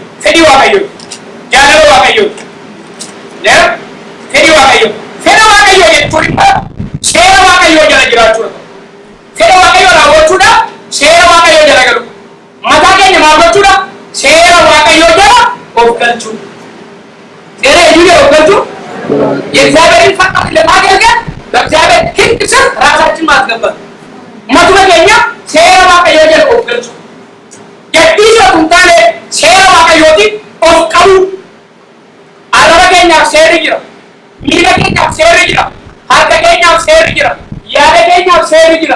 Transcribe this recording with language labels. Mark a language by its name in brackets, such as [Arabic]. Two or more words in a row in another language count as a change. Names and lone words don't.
[Oromo] Fedhii waaqayyoo. Jaalala waaqayyoo. Fedhii waaqayyoo. Fedha waaqayyoo jechuun immoo seera waaqayyoo jala jiraachuudha. Fedha waaqayyoo raawwachuudhaaf seera waaqayyoo jala galu. Mataa keenya maal gochuudha? Seera waaqayyoo jala of galchuu. Seera eenyuun of galchuu? [Amharic] የእግዚአብሔርን ፈቃድ ለማገልገል በእግዚአብሔር ሕግ ስር ራሳችን ማስገባት። [Oromo] matuma keenya seera waaqayyoo jala of galchuu. Gadhiisootu hin taane seera waaqayyootiin of qabuu. Arraba keenyaaf seerri jira. Miila keenyaaf seerri jira. Harka keenyaaf seerri jira. Yaada keenyaaf seerri jira.